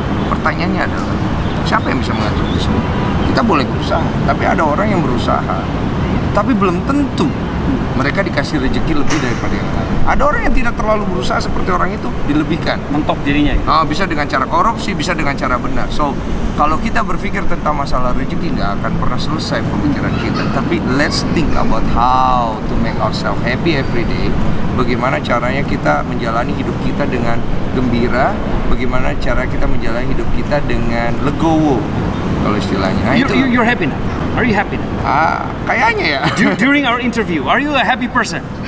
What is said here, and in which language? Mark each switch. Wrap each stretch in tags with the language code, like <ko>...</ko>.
<id>Pertanyaannya adalah, siapa yang bisa mengatur itu semua? Kita boleh berusaha, tapi ada orang yang berusaha, tapi belum tentu mereka dikasih rezeki lebih daripada yang lain. Ada orang yang tidak terlalu berusaha seperti orang itu, dilebihkan. Mentok dirinya gitu. Bisa dengan cara korupsi, bisa dengan cara benar. So, kalau kita berpikir tentang masalah rezeki, nggak akan pernah selesai pemikiran kita.</id> <en>Tapi let's think about how to make ourselves happy every day.</en> <id>Bagaimana caranya kita menjalani hidup kita dengan gembira, bagaimana cara kita menjalani hidup kita dengan legowo, kalau istilahnya. Nah,</id> <en>You're happy now? Are you happy now?</en> <id>Kayaknya ya.</id> <en>During our interview, are you a happy person?</en>